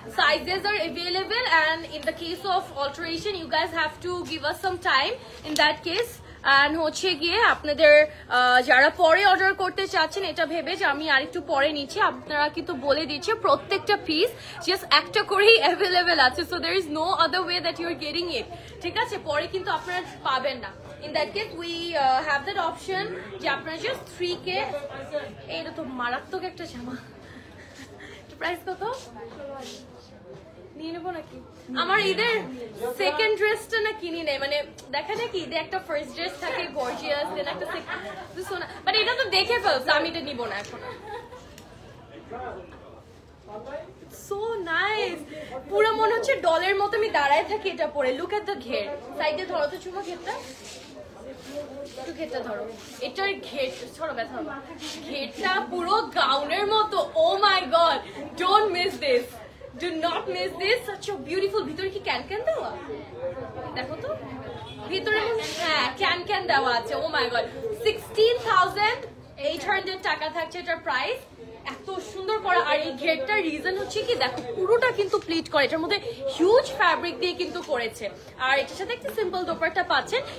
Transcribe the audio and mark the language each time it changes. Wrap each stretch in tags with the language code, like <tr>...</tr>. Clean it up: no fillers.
<en>Sizes are available and in the case of alteration you guys have to give us some time in that case.</en> <bn>And হচ্ছে গিয়ে আপনাদের যারা পরে order করতে চাচ্ছেন এটা ভেবে যে আমি আরেকটু পরে নিচ্ছি, আপনারা কিন্তু বলে দিচ্ছে প্রত্যেকটা পিস জাস্ট একটা করেই অ্যাভেলেবেল আছে।</bn> <en>so there is no other way that you are getting it,</en> <bn>ঠিক আছে? পরে কিন্তু আপনারা পাবেন না।</bn> <en>In that case we have that option</en> <bn>যে আপনারা জাস্ট</bn> <en>3K।</en> <bn>এইটা তো মারাত্মক একটা জামা, প্রাইস কত নিয়ে নেবো নাকি? আমার ঈদের সেকেন্ড ড্রেসটা না কিনি নেই, মানে দেখা যায় কি ঈদে একটা ফার্স্ট ড্রেস থাকে গর্জিয়াস, দেন একটা সোনা, বাট এটা তো দেখে ফেলছে, আমি এটা নিব না এখন। সো নাইস, পুরো মনে হচ্ছে ডলের মতো আমি দাঁড়ায় থাকি এটা পরে। লুক এট দ্য ঘের, সাইডে ধরো তো চুমা ঘেরটা, একটু ঘেরটা ধরো, এটার ঘের ছড়ো ব্যথা হবে, ঘেরটা পুরো গাউনের মতো।</bn> <en>Oh my god, don't miss this, do not miss this, such a beautiful।</en> <bn>ভিতরে কি ক্যান ক্যান দেওয়া দেখো তো, ভিতরে হ্যাঁ ক্যান ক্যান দেওয়া আছে।</bn> <en>oh my god,</en> <bn>16,800 টাকা থাকছে এটার প্রাইস। এত সুন্দর করা, আর এই ঘেরটার রিজন হচ্ছে কি দেখো পুরোটা কিন্তু প্লিট করে, এটার মধ্যে হিউজ ফ্যাব্রিক দিয়ে কিন্তু করেছে, আর এটার সাথে একটা সিম্পল দোপাট্টা পাচ্ছেন।</bn>